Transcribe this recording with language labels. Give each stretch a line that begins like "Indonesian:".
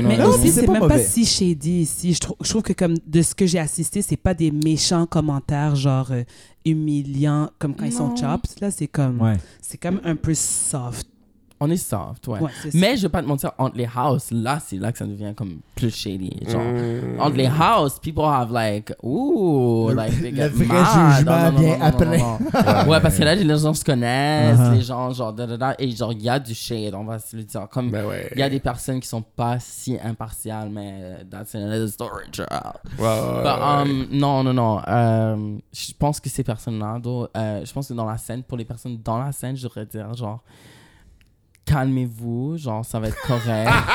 French: know, mais aussi, c'est même pas si shady ici. Je trouve que comme... De ce que j'ai assisté, c'est pas des méchants commentaires genre humiliants comme quand ils sont chopped. Là, c'est comme... Ouais. C'est comme un peu soft. On est soft, mais je vais pas te mentir, entre les house, là, c'est là que ça devient comme plus shady. Genre, entre les house,
English: people have like, they get mad.
French: Le vrai jugement vient après. Ouais, parce que là, les gens se connaissent, les gens, genre, et genre, il y a du shade, on va se le dire. Comme, il y a des personnes qui sont pas si impartiales, mais
English: that's another story, child.
French: Non. Je pense que ces personnes-là, je pense que dans la scène, pour les personnes dans la scène, je devrais dire, genre, calmez-vous, genre, ça va être correct.